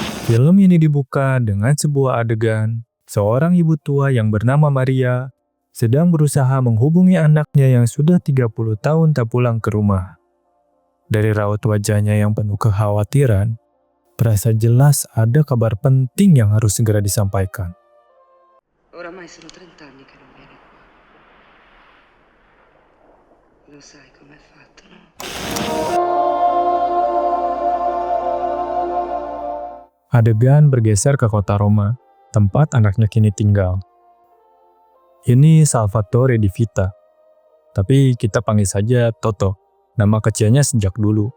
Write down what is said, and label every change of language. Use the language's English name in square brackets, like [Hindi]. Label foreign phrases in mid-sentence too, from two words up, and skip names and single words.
[Indonesian] Film ini dibuka dengan sebuah adegan seorang ibu tua yang bernama Maria sedang berusaha menghubungi anaknya yang sudah 30 tahun tak pulang ke rumah. Dari raut wajahnya yang penuh kekhawatiran, terasa jelas ada kabar penting yang harus segera disampaikan. [Italian] Oramai sono 30 anni che non vieni qua. Lo sai com'è fatto, no? [Indonesian] Adegan bergeser ke kota Roma, tempat anaknya kini tinggal. Ini Salvatore Di Vita, tapi kita panggil saja Toto, nama kecilnya sejak dulu.